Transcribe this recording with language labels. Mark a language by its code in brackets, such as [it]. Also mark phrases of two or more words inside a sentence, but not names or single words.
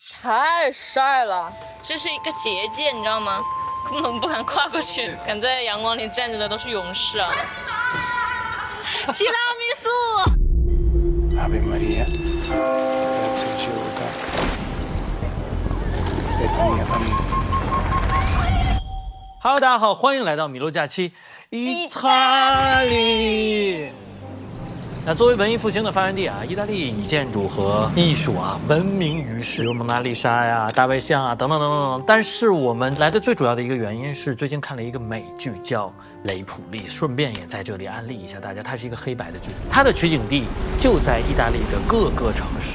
[zh] 太晒了，这是一个结界，你知道吗？根本不敢跨过去，敢在阳光里站着的都是勇士啊！提拉米苏。 [it] Ave Maria, grazie al cielo e per mia famiglia. [zh] Hello， 大家好，欢迎来到米洛假期意大利。那作为文艺复兴的发源地啊，意大利以建筑和艺术闻名于世，有蒙娜丽莎呀、大卫像等等等等。但是我们来的最主要的一个原因是，最近看了一个美剧叫《雷普利》，顺便也在这里安利一下大家，它是一个黑白的剧，它的取景地就在意大利的各个城市。